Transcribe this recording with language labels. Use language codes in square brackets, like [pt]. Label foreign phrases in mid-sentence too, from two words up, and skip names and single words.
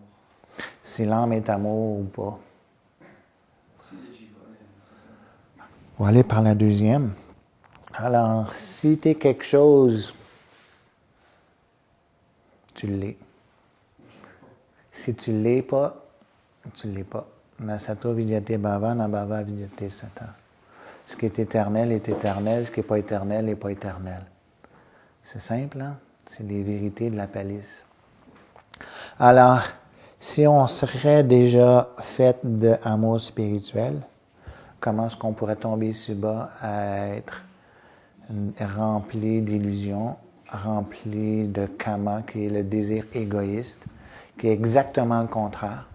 [fr] Si l'âme est amour ou pas. Si j'y vais, c'est ça. On va aller par la deuxième. Alors, si tu es quelque chose, tu l'es. Si tu ne l'es pas, tu ne l'es pas. [sa] Nasato vidyate bhava, nabhava vidyate sata. [fr] Ce qui est éternel, ce qui n'est pas éternel n'est pas éternel. C'est simple, hein? C'est les vérités de la palisse. Alors, si on serait déjà fait d'amour spirituel, comment est-ce qu'on pourrait tomber si bas à être rempli d'illusions, rempli de kama, qui est le désir égoïste, qui est exactement le contraire.